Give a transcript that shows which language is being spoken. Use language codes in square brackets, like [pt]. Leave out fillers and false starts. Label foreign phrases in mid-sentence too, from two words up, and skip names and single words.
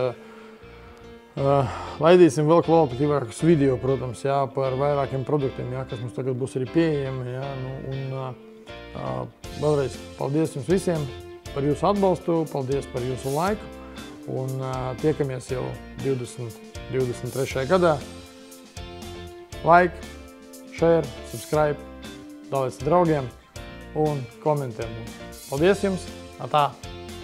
[lv] laidīsim vēl kvalitatīvākus video, protams, jā, par vairākiem produktiem, jā, kas mums tagad būs arī pieejami, jā, un vēlreiz paldies jums visiem par jūsu atbalstu, paldies par jūsu laiku, un tiekamies jau 2023. gadā. [en] Like, share, subscribe, [lv] dalies draugiem un komentē mums. Paldies jums! Atā!